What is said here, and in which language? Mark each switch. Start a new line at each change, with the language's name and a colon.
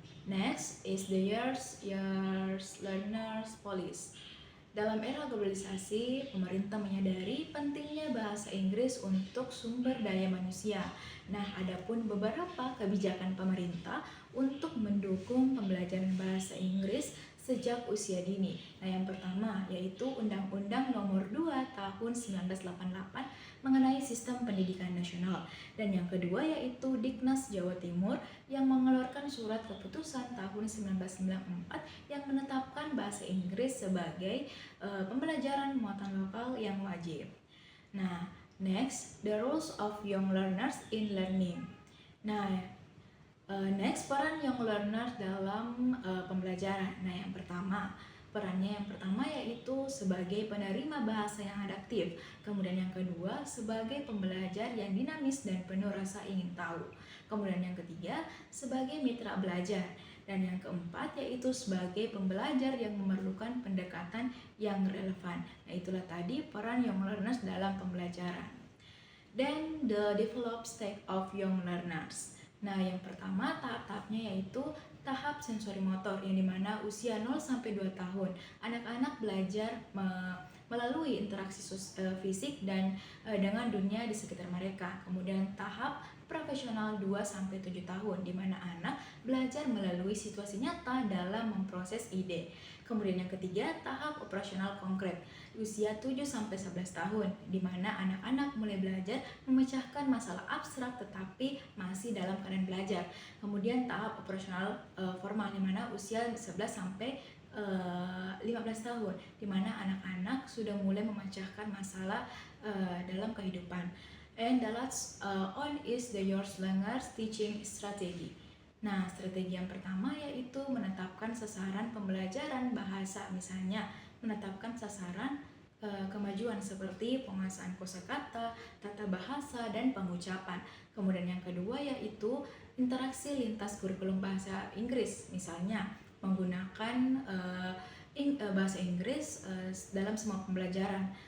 English: Next is the years learners policy.
Indonesian: Dalam era globalisasi, pemerintah menyadari pentingnya bahasa Inggris untuk sumber daya manusia. Nah, adapun beberapa kebijakan pemerintah untuk mendukung pembelajaran bahasa Inggris sejak usia dini. Nah, yang pertama yaitu Undang-Undang Nomor 2 Tahun 1988 mengenai Sistem Pendidikan Nasional. Dan yang kedua yaitu Diknas Jawa Timur yang mengeluarkan surat keputusan tahun 1994 yang menetapkan bahasa Inggris sebagai pembelajaran muatan lokal yang wajib.
English: Nah, next, the roles of young learners in learning.
Indonesian: Nah, next, peran young learners dalam pembelajaran. Nah, perannya yang pertama yaitu sebagai penerima bahasa yang adaptif. Kemudian yang kedua, sebagai pembelajar yang dinamis dan penuh rasa ingin tahu. Kemudian yang ketiga, sebagai mitra belajar. Dan yang keempat yaitu sebagai pembelajar yang memerlukan pendekatan yang relevan. Nah, itulah tadi peran young learners dalam pembelajaran.
English: Then the developed state of young learners.
Indonesian: Nah, yang pertama tahap-tahapnya yaitu tahap sensori motor yang dimana usia 0 sampai 2 tahun. Anak-anak belajar melalui interaksi fisik dan dengan dunia di sekitar mereka. Kemudian tahap profesional 2 sampai 7 tahun di mana anak belajar melalui situasi nyata dalam memproses ide. Kemudian yang ketiga, tahap operasional konkret usia 7 sampai 11 tahun di mana anak-anak mulai belajar memecahkan masalah abstrak tetapi masih dalam keadaan belajar. Kemudian tahap operasional formal di mana usia 11 sampai 15 tahun di mana anak-anak sudah mulai memecahkan masalah dalam kehidupan.
English: And the last on is the your learners teaching strategy.
Indonesian: Nah, strategi yang pertama yaitu menetapkan sasaran pembelajaran bahasa, misalnya menetapkan sasaran kemajuan seperti penguasaan kosakata, tata bahasa, dan pengucapan. Kemudian yang kedua yaitu interaksi lintas kurikulum bahasa Inggris, misalnya menggunakan bahasa Inggris dalam semua pembelajaran.